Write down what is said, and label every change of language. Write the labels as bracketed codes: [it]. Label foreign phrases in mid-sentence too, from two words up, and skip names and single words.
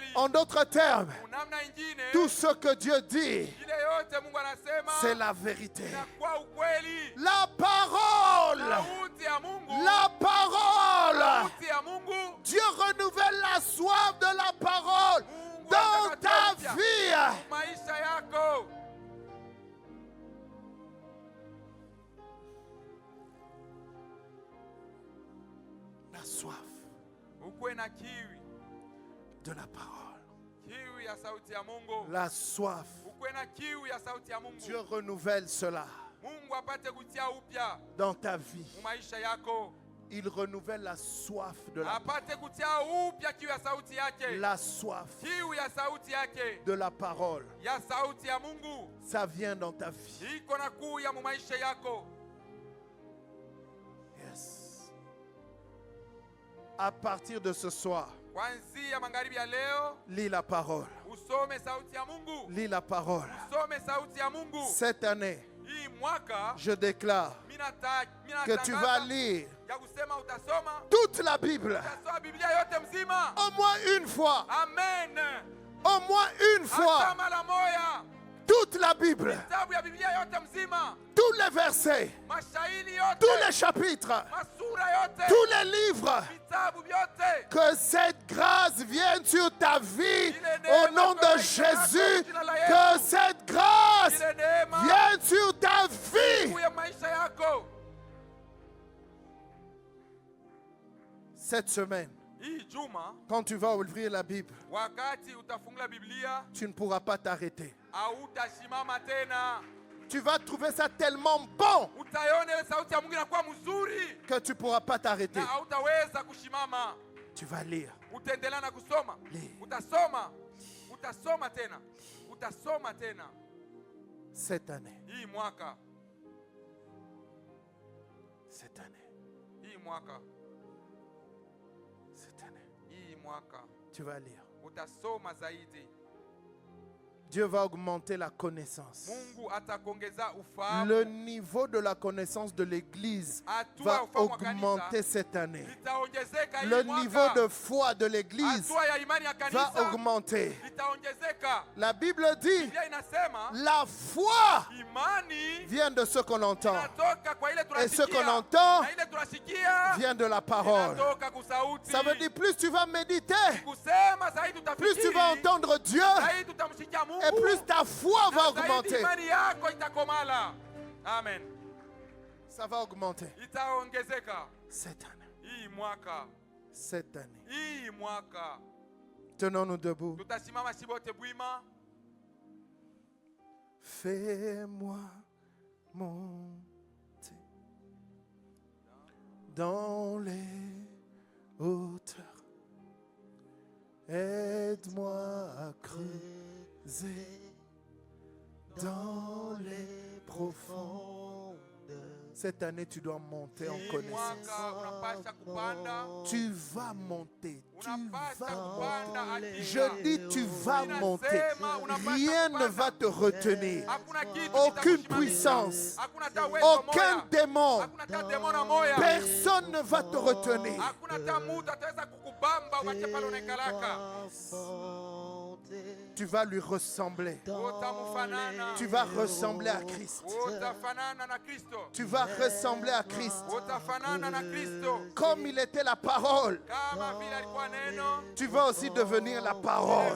[fr] En d'autres termes, [sw] Namna ingine, [fr] tout ce que Dieu dit, [sw] ile yote Mungu anasema [fr] c'est la vérité. [sw] inakuwa ukweli. [fr] La parole, [sw] Sauti ya Mungu, [fr] la parole. [sw] sauti ya Mungu. [fr] Dieu renouvelle la soif de la parole [sw] Mungu [fr] dans ta [sw] atakatia [fr] vie. [sw] maisha yako. [fr] La soif [sw] Ukuwe na kiwi, [fr] de la parole. [sw] kiwi ya sauti ya Mungu. [fr] La soif. [sw] Ukuwe na kiwi ya sauti ya Mungu. [fr] Dieu renouvelle cela [sw] Mungu apate kutia upya [fr] dans ta vie. [sw] mu maisha yako. [fr] Il renouvelle la soif de la parole. [sw] Apate kutia upya kiwi ya sauti yake. [fr] La soif [sw] Kiwi ya sauti yake, [fr] de la parole. [sw] ya sauti ya Mungu. [fr] Ça vient dans ta vie. [sw] Iko na kuya mu maisha yako. [fr] Yes. À partir de ce soir, [sw] Kuanzia magharibi ya leo, [fr] lis la parole. [sw] usome sauti ya Mungu. [fr] Lis la parole. [sw] Usome sauti ya Mungu. [fr] Cette année, [sw] Hii mwaka [fr] je déclare que tu vas lire [sw] ya kusema utasoma [fr] toute la Bible. [sw] utasoma Biblia yote mzima. [fr] Au moins une fois. Amen. Au moins une [sw] Hata [fr] fois. [sw] mara moja. [fr] Toute la Bible. [sw] Kitabu ya Biblia yote mzima. [fr] Tous les versets. [sw] Mashairi yote. [fr] Tous les chapitres. [sw] Masura yote. [fr] Tous les livres. [sw] Vitabu vyote. [fr] Que cette grâce vienne sur ta vie au nom de Jésus. Que cette grâce [sw] Ile neema [fr] vienne sur ta vie. [sw] juu ya maisha yako. [fr] Cette semaine, [sw] Hii juma [fr] quand tu vas ouvrir la Bible, [sw] wakati utafungula Biblia [fr] tu ne pourras pas t'arrêter. [sw] hautasimama tena. [fr] Tu vas trouver ça tellement bon [sw] Utaiona ile sauti ya Mungu inakuwa mzuri [fr] que tu ne pourras pas t'arrêter. [sw] na hautaweza kushimama. [fr] Tu vas lire. [sw] Utaendelea na kusoma. [fr] Li. [sw] Utasoma. Utasoma tena. Utasoma tena. [fr] Cette année. [sw] Hii mwaka. [fr] Cette année. [sw] Hii mwaka. [fr] Cette année. [sw] Hii mwaka. [fr] Tu vas lire. [sw] Utasoma zaidi. [fr] Dieu va augmenter la connaissance. [sw] Mungu atakuongeza ufahamu. [fr] Le niveau de la connaissance de l'Église [sw] Hatua [fr] va [sw] ya ufahamu wa [fr] augmenter [sw] kanisa [fr] cette année. [sw] itaongezeka hii [fr] Le [sw] mwaka. [fr] niveau de foi de l'Église [sw] Hatua ya imani ya [fr] va [sw] kanisa [fr] augmenter. [sw] itaongezeka. [fr] La Bible dit, [sw] Biblia inasema [fr] la foi [sw] imani [fr] vient de ce qu'on entend. [sw] inatoka kwa ile [fr] Et ce qu'on [sw] tunasikia. [fr] entend [sw] Na ile tunasikia [fr] vient de la parole. [sw] inatoka kusauti. [fr] Ça veut dire plus tu vas méditer, [sw] Kusema zaidi [fr] plus tu vas [sw] utafikiri. [fr] entendre Dieu, [sw] Zaidi tutamsikia Mungu. [fr] et plus ta foi va [sw] na zaidi [fr] augmenter. [sw] imani yako itakomala. Amen. [fr] Ça va augmenter [sw] Itaongezeka [fr] cette année. [sw] hii mwaka. [fr] Cette année. [sw] Hii mwaka. [fr] Tenons-nous debout. [sw] Tutasimama sibote bwima. [fr] Fais-moi monter dans les hauteurs. Aide-moi à creuser dans les profondeurs. Cette année, tu dois monter en connaissance. [sw] Mwaka unapasha kupanda. [fr] Tu vas monter. Tu [sw] Unapasha [fr] vas [sw] kupanda [fr] monter. [sw] hakika. [fr] Je dis, tu vas monter. Rien ne va te retenir. [sw] Hakuna kitu [fr] Aucune [sw] kitakusimamisha. [fr] puissance. [sw] Hakuna hata uwezo [fr] Aucun [sw] moya. [fr] démon. [sw] Hakuna hata demona moya. [fr] Personne ne va te retenir. [sw] Hakuna hata mtu ataweza kukubamba ubache pale unakalaka. [fr] Tu vas lui ressembler. [sw] Utamufanana. [fr] Tu vas ressembler à Christ. [sw] Utafanana na Kristo. [fr] Tu vas ressembler à Christ. [sw] Utafanana na Kristo. [fr] Comme il était la parole, [sw] Kama vile alikuwa neno, [fr] tu vas aussi devenir la parole.